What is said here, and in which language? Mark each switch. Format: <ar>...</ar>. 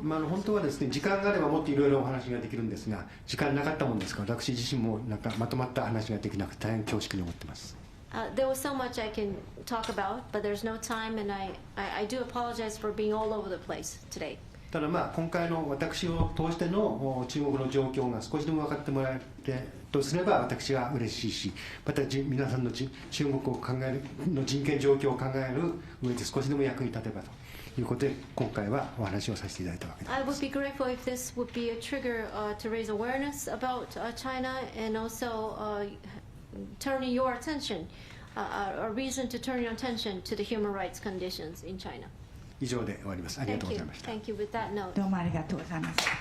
<ja>本当はですね、時間があればもっといろいろお話ができるんですが、時間なかったもんですから、私自身もなんかまとまった話ができなくて大変恐縮に思っています。</ja> <en>There was so much I can talk about, but there's no time, and I do apologize for being all over the place today.</en> <ja>ただ今回の私を通しての中国の状況が少しでも分かってもらえるとすれば私は嬉しいし、また皆さんの中国を考えるの人権状況を考える上で少しでも役に立てばということで今回はお話をさせていただいたわけです。</ja> <en>I would be grateful if this would be a trigger to raise awareness about China and also turning your attention, a reason to turn your attention to the human rights conditions in China.</en> <ja>以上で終わります。ありがとう</ja> <en>Thank</en> <ja>ござ</ja> <en>you.</en> <ja>いました。</ja> <en>Thank you. With that note.</en> <ja>どうもありがとうございます。</ja>